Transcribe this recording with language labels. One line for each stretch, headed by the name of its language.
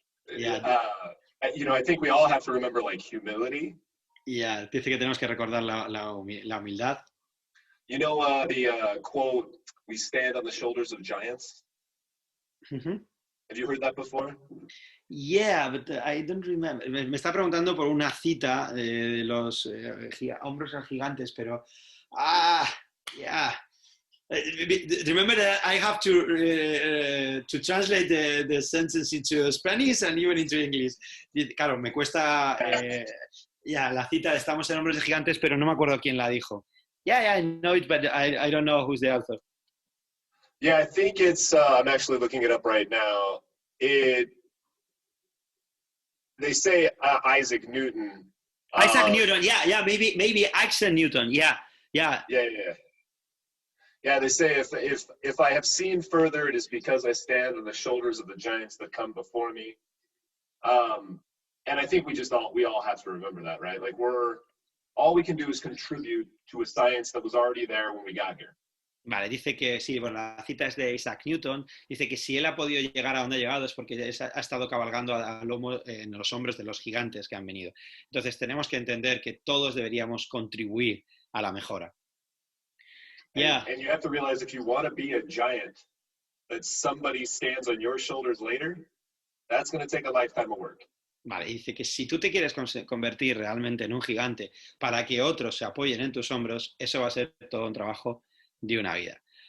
English: You know, I think we all have to remember like humility.
Spanish: Dice que tenemos que recordar la humildad.
English: You know the quote, we stand on the shoulders of giants? Uh-huh. Have you heard that before? Yeah, but I don't remember.
Spanish: Me está preguntando por una cita de los hombros gigantes, pero...
English: yeah. Remember that I have to translate the sentence into Spanish and even into English.
Spanish: Claro, me cuesta... la cita de estamos en hombros de gigantes, pero no me acuerdo quién la dijo.
English: Yeah, I know it, but I don't know who's the author. Yeah, I think it's, I'm actually looking it up right now. They say Isaac Newton. Isaac Newton, yeah, maybe Isaac Newton, yeah. Yeah, they say if I have seen further, it is because I stand on the shoulders of the giants that come before me. And I think we all have to remember that, right? Like all we can do is contribute to a science that was already there when we got here.
Spanish: Vale, dice que sí, bueno, la cita es de Isaac Newton, dice que si él ha podido llegar a donde ha llegado es porque ha estado cabalgando a lomo en los hombros de los gigantes que han venido. Entonces tenemos que entender que todos deberíamos contribuir a la mejora.
English: And you have to realize if you want to be a giant, that somebody stands on your shoulders later, that's going to take a lifetime of work.
Spanish: Vale, dice que si tú te quieres convertir realmente en un gigante para que otros se apoyen en tus hombros, eso va a ser todo un trabajo de una vida.